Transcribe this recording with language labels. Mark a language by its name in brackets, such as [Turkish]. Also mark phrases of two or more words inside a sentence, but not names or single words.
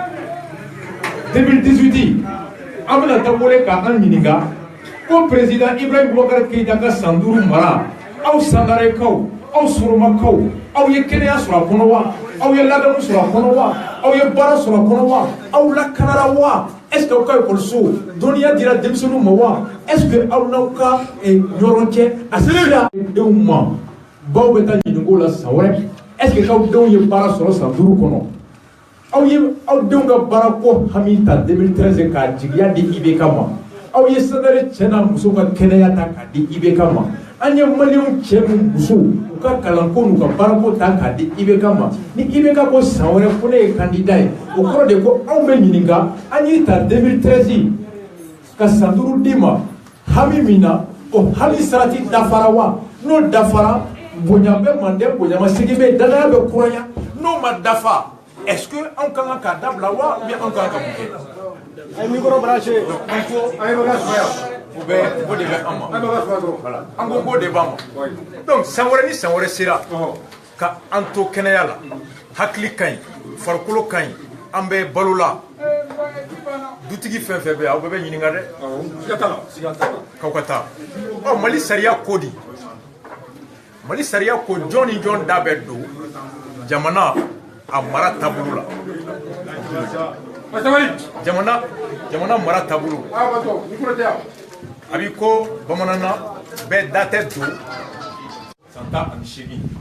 [Bambara] 2018 an bɛna taa wele k'an ɲininka ko président Ibrahim Boubacar Keïta ka san 5 mara aw Sandarekaw aw Soromakaw aw ye kɛnɛya sɔrɔ a kɔnɔ wa aw ye ladamu sɔrɔ a kɔnɔ wa aw ye baara sɔrɔ a kɔnɔ wa aw lakanara wa [French] est-ce que [Bambara] aw ka ekɔliso dɔnniya dira denmisɛnninw ma wa [French] est-ce que [Bambara] aw n'aw ka ɲɔgɔn cɛ a sera denw ma baw bɛ taa ɲininko la san wɛrɛ [French] est-ce que [Bambara] k'aw denw ye baara sɔrɔ san 5 kɔnɔ aw ye aw denw ka baara ko hami ta 2013 k'a jigiya di IBK ma aw ye Sandare cɛ n'a muso ka kɛnɛya ta k'a di IBK ma an ye maliyɛnw cɛ n'u musow u ka kalanko n'u ka baarako ta k'a di IBK ma ni IBK ko san wɛrɛ ko ne ye candidat ye o kɔrɔ de ko anw bɛ ɲininka an y'i ta 2013 ka san 5 d'i ma hami min na o hami sarati dafara wa n'o dafara bonya bɛ mande bonya ma sigi bɛ danaya bɛ kuraya n'o ma dafa [French] est-ce que [Bambara] anw ka kan k'a dabila wa [French] ou bien [Bambara] anw ka kan ka mun kɛ [French] ay micro branché [Bambara] an ko ay bagage faya o bɛ o de bɛ an ma ay bagage faya voilà an ko k'o de b'an ma donc san wɛrɛ ni san wɛrɛ sera ka an to kɛnɛya la hakili ka ɲi farikolo ka ɲi an bɛ balo la dutigi fɛn fɛn bɛ aw bɛɛ bɛ ɲininka dɛ k'aw ka taa ɔ Mali sariya ko di Mali sariya ko jɔn ni jɔn da bɛ don jamana a mara taabolo la jamana mara taabolo a b'i ko bamanan na bɛɛ da tɛ don san 18